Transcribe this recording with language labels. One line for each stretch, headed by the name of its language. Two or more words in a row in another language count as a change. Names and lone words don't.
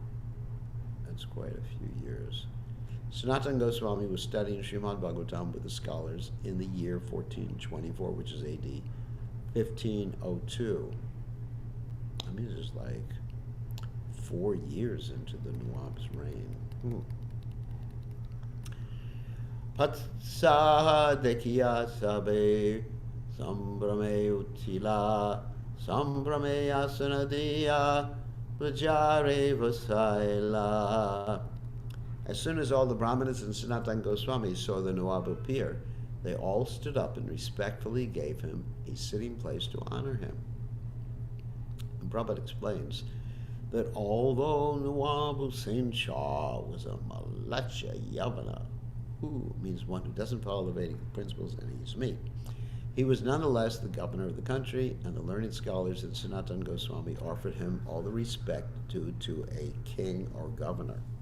English: That's quite a few years. Sanatana Goswami was studying Srimad Bhagavatam with the scholars in the year 1424, which is AD 1502. I mean, it's like 4 years into the Nawab's reign.
Bangla: পাতসাহ দেখিয়া সবে সম্ভ্রমে উঠিলা সম্ভ্রমে আসন দিয়া রাজারে বসাইলা.
English: As soon as all the Brahmanas and Sanatana Goswami saw the Nawab appear, they all stood up and respectfully gave him a sitting place to honor him. And Prabhupada explains that although Nawab Hussain Shah was a
Sanskrit: म्लेच्छ यवन,
English: who means one who doesn't follow the Vedic principles and eats meat, he was nonetheless the governor of the country, and the learned scholars at Sanatana Goswami offered him all the respect due to a king or governor.